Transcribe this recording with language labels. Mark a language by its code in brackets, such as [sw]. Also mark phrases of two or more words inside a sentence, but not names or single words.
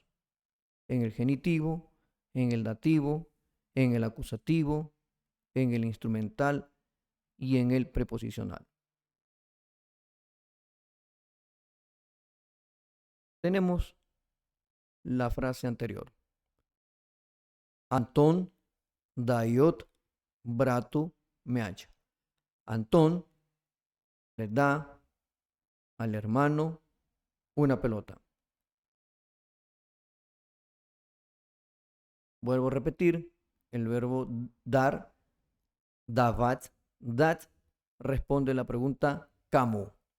[es] En el genitivo, en el dativo, en el acusativo, en el instrumental y en el preposicional. Tenemos la frase anterior. [ru] Антон дает брату мяч. [es] Antón le da al hermano una pelota. Vuelvo a repetir, el verbo dar, [ru] давать, дать, [es] responde la pregunta kamu.